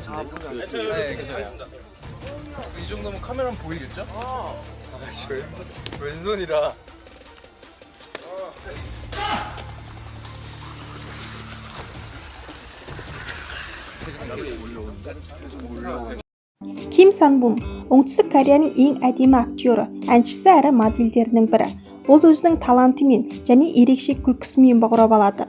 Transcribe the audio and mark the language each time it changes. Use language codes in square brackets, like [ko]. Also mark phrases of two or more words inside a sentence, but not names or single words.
[ko] 같은데. 네, 괜찮아요. 이 정도면 카메라는 보이겠죠? 지금 왼손이라. [kk] Ким Сан Бум оңтүстік Кореяның ең әдемі актері, әншісі әрі моделдерінің бірі. Ол өзінің талантымен және ерекше күлкісімен баурап алады.